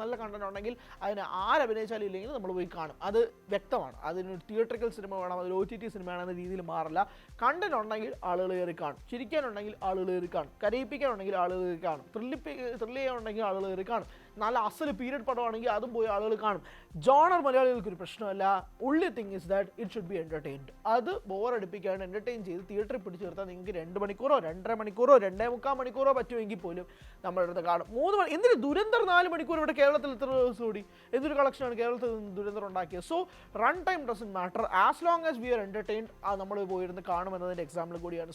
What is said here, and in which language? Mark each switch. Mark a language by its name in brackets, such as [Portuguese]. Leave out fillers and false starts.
[Malayalam] നല്ല കണ്ടന്റ് ഉണ്ടെങ്കിൽ അതിന് ആരഭിനയിച്ചാലും ഇല്ലെങ്കിൽ നമ്മൾ പോയി കാണും. അത് വ്യക്തമാണ്. അതിനൊരു തിയേറ്ററിക്കൽ സിനിമ വേണം, അതൊരു OTT സിനിമയാണെന്ന രീതിയിൽ മാറില്ല. കണ്ടന്റ് ഉണ്ടെങ്കിൽ ആളുകൾ കയറി കാണും. ചിരിക്കാനുണ്ടെങ്കിൽ ആളുകൾ കയറി കാണും. കരയിപ്പിക്കാനുണ്ടെങ്കിൽ ആളുകൾ കയറി കാണും. ത്രില്ല് ചെയ്യാനുണ്ടെങ്കിൽ ആളുകൾ കയറി കാണും. നല്ല അസല് പീരിയഡ് പടമാണെങ്കിൽ അതും പോയി ആളുകൾ കാണും. ജോണർ മലയാളികൾക്ക് ഒരു പ്രശ്നമല്ല. [English] only thing is that it should be entertained. [Malayalam] അത് ബോറടിപ്പിക്കാണ്ട് എൻ്റർടൈൻ ചെയ്ത് തിയേറ്ററിൽ പിടിച്ചു നിർത്താൻ നിങ്ങൾക്ക് 2 മണിക്കൂറോ 2.5 മണിക്കൂറോ 2.25 മണിക്കൂറോ പറ്റുമെങ്കിൽ പോലും നമ്മുടെ അടുത്ത് കാണും. 3 മണി എന്തിന് ദുരന്തർ 4 മണിക്കൂർ ഇവിടെ കേരളത്തിൽ എത്ര ദിവസം ഓടി? എന്തൊരു കളക്ഷനാണ് കേരളത്തിൽ നിന്ന് ദുരന്തർ ഉണ്ടാക്കിയത്. [English] So run time doesn't matter as long as we are entertained. [Malayalam] നമ്മൾ പോയിരുന്ന് കാണുമെന്നതിൻ്റെ എക്സാമ്പിൾ കൂടിയാണ്.